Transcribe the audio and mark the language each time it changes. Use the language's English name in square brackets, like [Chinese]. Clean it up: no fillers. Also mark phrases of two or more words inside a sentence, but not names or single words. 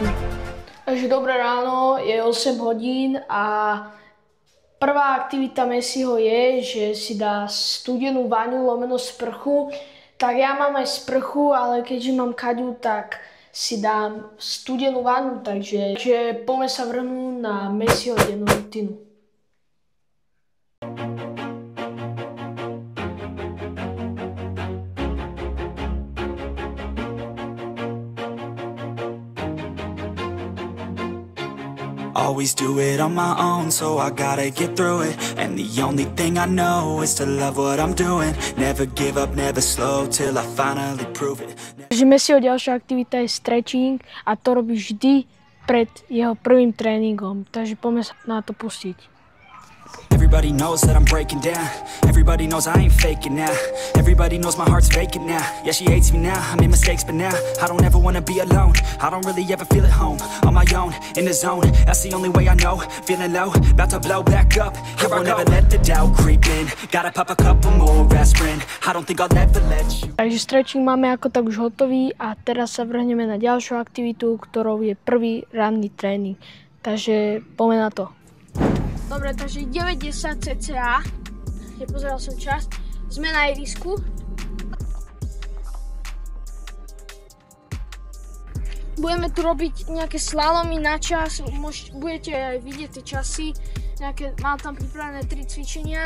[Slovak] Takže dobré ráno, je 8 hodín a prvá aktivita Messiho je, že si dá studenú vaňu lomeno sprchu. Tak ja mám aj sprchu, ale keďže mám kaďu, tak si dám studenú vanu, takže poďme sa vrhnúť na Messiho dennú rutinu. [English] Always do it on my own, so I gotta get through it. And the only thing I know is to love what I'm doing. Never give up, never slow, till I finally prove it. [Slovak] Takže Messiho ďalšia aktivita je stretching a to robí vždy pred jeho prvým tréningom. Takže poďme sa na to pustiť. [English] Everybody knows that I'm breaking down. Everybody knows I ain't faking now. Everybody knows my heart's vacant now. Yeah, she hates me now, I made mistakes, but now I don't ever wanna be alone. I don't really ever feel at home. On my own, in the zone, that's the only way I know. Feeling low, about to blow back up. Here I won't ever let the doubt creep in. Gotta pop a couple more aspirin. I don't think I'll ever let you. [Slovak] Takže stretching máme ako tak už hotový a teraz sa vrhneme na ďalšiu aktivitu, ktorou je prvý ranný tréning. Takže poďme na to. Dobre, takže 9:10 cca, nepozeral som čas, sme na ihrisku. Budeme tu robiť nejaké slalomy na čas, budete aj vidieť tie časy, mám tam pripravené 3 cvičenia.